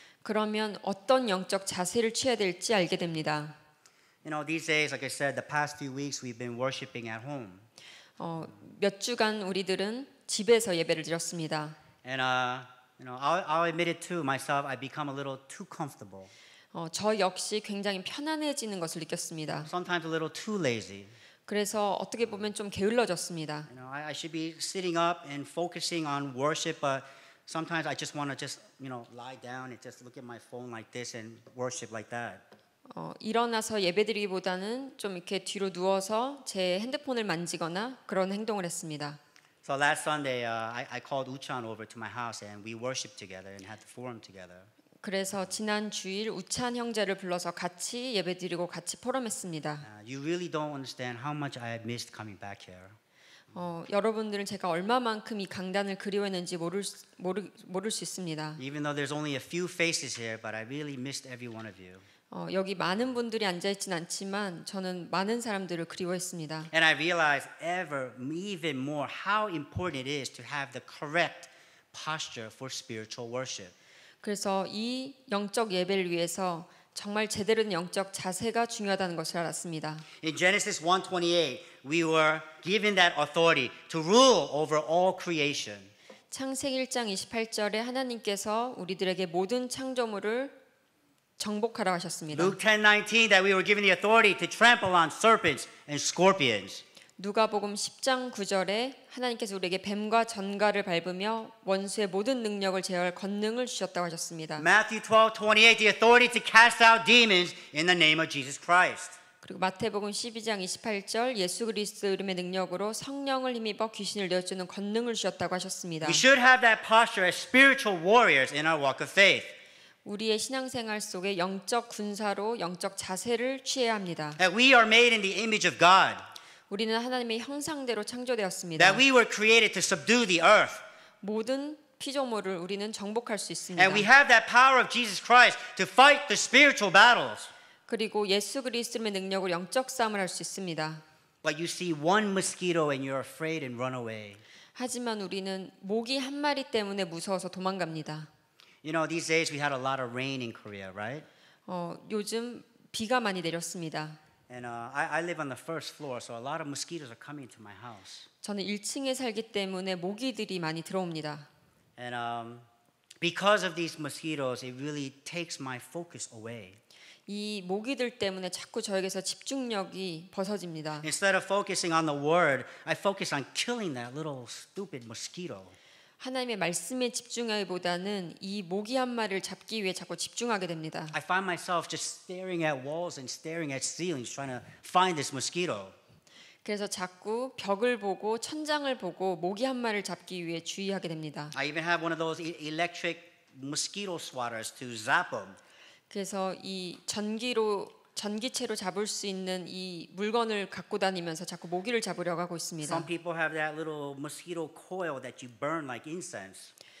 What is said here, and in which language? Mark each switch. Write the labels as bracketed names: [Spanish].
[Korean] 그러면 어떤 영적 자세를 취해야 될지 알게 됩니다. [English] You know, these days, like I said, the past few weeks we've been worshiping at home. [Korean] 몇 주간 우리들은 집에서 예배를 드렸습니다. [English] And I'll admit it too myself. I become a little too comfortable. [Korean] 저 역시 굉장히 편안해지는 것을 느꼈습니다. [English] Sometimes a little too lazy. [Korean] 그래서 어떻게 보면 좀 게을러졌습니다. [English] You know, I should be sitting up and focusing on worship, but sometimes I just want to just lie down and just look at my phone like this and worship like that. [Korean] 일어나서 예배드리기보다는 좀 이렇게 뒤로 누워서 제 핸드폰을 만지거나 그런 행동을 했습니다. [English] So last Sunday, I called Uchan over to my house and we worshiped together and had the forum together. [Korean] 그래서 지난 주일 우찬 형제를 불러서 같이 예배드리고 같이 포럼했습니다. [English] You really don't understand how much I have missed coming back here. [Korean] 여러분들은 제가 얼마만큼 이 강단을 그리워했는지 모를 수 있습니다. [English] Even though there's only a few faces here, but I really missed every one of you. [Korean] 여기 많은 분들이 앉아있진 않지만 저는 많은 사람들을 그리워했습니다. [English] And I realized even more how important it is to have the correct posture for spiritual worship. [Korean] 그래서 이 영적 예배를 위해서 정말 제대로 된 영적 자세가 중요하다는 것을 알았습니다. [English] In Genesis 1:28, we were given that authority to rule over all creation. [Korean] 창세기 1장 28절에 하나님께서 우리들에게 모든 창조물을 정복하라 하셨습니다. [English] Luke 10:19, that we were given the authority to trample on serpents and scorpions. [Korean] 누가복음 10장 9절에 하나님께서 우리에게 뱀과 전갈을 밟으며 원수의 모든 능력을 제어할 권능을 주셨다고 하셨습니다. [English] Matthew 12:28, the authority to cast out demons in the name of Jesus Christ. [Korean] 그리고 마태복음 12장 28절 예수 그리스도 이름의 능력으로 성령을 힘입어 귀신을 내어주는 권능을 주셨다고 하셨습니다. [English] We should have that posture as spiritual warriors in our walk of faith. [Korean] 우리의 신앙생활 속에 영적 군사로 영적 자세를 취해야 합니다. [English] That we are made in the image of God. [Korean] 우리는 하나님의 형상대로 창조되었습니다. [English] That we were created to subdue the earth. [Korean] 모든 피조물을 우리는 정복할 수 있습니다. [English] And we have that power of Jesus Christ to fight the spiritual battles. [Korean] 그리고 예수 그리스도의 능력으로 영적 싸움을 할 수 있습니다. [English] But you see one mosquito and you're afraid and run away. [Korean] 하지만 우리는 모기 한 마리 때문에 무서워서 도망갑니다. [English] You know, these days we had a lot of rain in Korea, right? [Korean] 요즘 비가 많이 내렸습니다. [English] And I live on the first floor, so a lot of mosquitoes are coming to my house. [Korean] 저는 1층에 살기 때문에 모기들이 많이 들어옵니다. [English] And because of these mosquitoes, it really takes my focus away. [Korean] 이 모기들 때문에 자꾸 저에게서 집중력이 벗어집니다. [English] Instead of focusing on the word, I focus on killing that little stupid mosquito. [Korean] 하나님의 말씀에 집중하기보다는 이 모기 한 마리를 잡기 위해 자꾸 집중하게 됩니다. [English] I find myself just staring at walls and staring at ceilings trying to find this mosquito. [Korean] 그래서 자꾸 벽을 보고 천장을 보고 모기 한 마리를 잡기 위해 주의하게 됩니다. [English] I even have one of those electric mosquito swatters to zap them. [Korean] 그래서 이 전기체로 잡을 수 있는 이 물건을 갖고 다니면서 자꾸 모기를 잡으려고 하고 있습니다. [English] Some people have that little mosquito coil that you burn like incense.